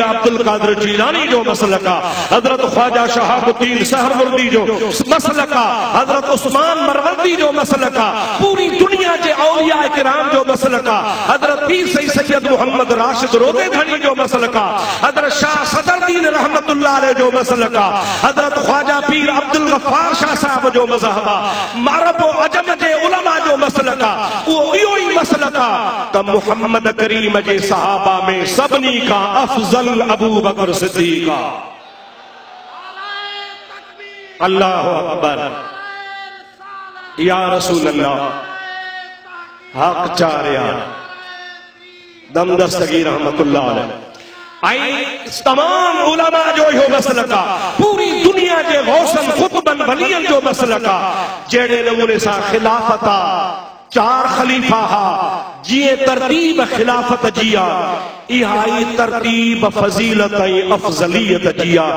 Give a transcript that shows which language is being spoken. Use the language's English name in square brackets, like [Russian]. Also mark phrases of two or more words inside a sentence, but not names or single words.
[Sindhi] अब्दुल कादिर जीलानी जो मसलक आहे, हज़रत ख्वाजा शहाबुद्दीन सहरवर्दी जो मसलक आहे, हज़रत उस्मान मरवंदी जो मसलक आहे, पूरी दुनिया जे औलिया किराम जो मसलक आहे, हज़रत पीर सैयद मोहम्मद राशिद रोज़े धनी जो मसलक आहे, हज़रत शाह सदरुद्दीन [Arabic] رحمة الله عليه [Sindhi] जो मसलक आहे, हज़रत ख्वाजा पीर अब्दुल गफ्फार शाह साहब जो मज़हब आहे, अरब व अजम जे उलमा जो मसलक आहे। उहो इहो ई मसलक आहे त मुहम्मद करीम जे सहाबा में सभिनी खां अफज़ल अबू बकर सिद्दीक़ आहे। [Arabic] الله أكبر، يا رسول الله, [Sindhi] हक चारिया दमदस्तगी [Arabic] رحمة الله عليه. [Sindhi] आई तमाम उलमा जो इहो मसलक आहे, पूरी दुनिया जे गौसन खुतबन वलियन जो मसलक आहे। जहिड़े नमूने सां खिलाफत आहे, चार खलीफा हा, जीअं तरतीब खिलाफत जी आहे, इहा ई तरतीब फज़ीलत ऐं अफ़ज़लियत जी आहे।